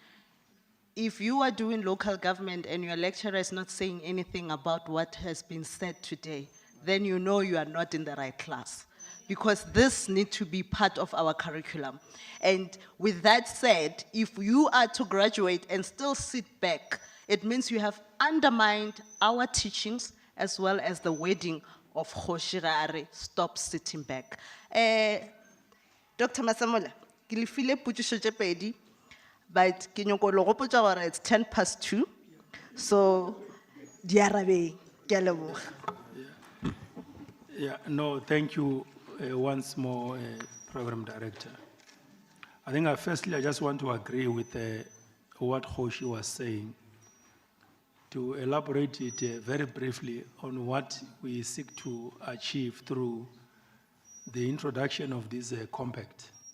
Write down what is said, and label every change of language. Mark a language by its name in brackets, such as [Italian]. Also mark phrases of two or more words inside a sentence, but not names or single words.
[English] If you are doing local government and your lecturer is not saying anything about what has been said today, then you know you are not in the right class, because this needs to be part of our curriculum. And with that said, if you are to graduate and still sit back, it means you have undermined our teachings as well as the wording of Khoshi, stop sitting back. Dr. [Northern Sotho] Masemola, ke le file potšišo tše pedi, but ke nyako le gopotša gore it's 2:10, so di arabeng, ke a leboga. [English] Yeah, no, thank you once more, Program Director. I think firstly, I just want to agree with what Khoshi was saying. To elaborate it very briefly on what we seek to achieve through the introduction of this compact.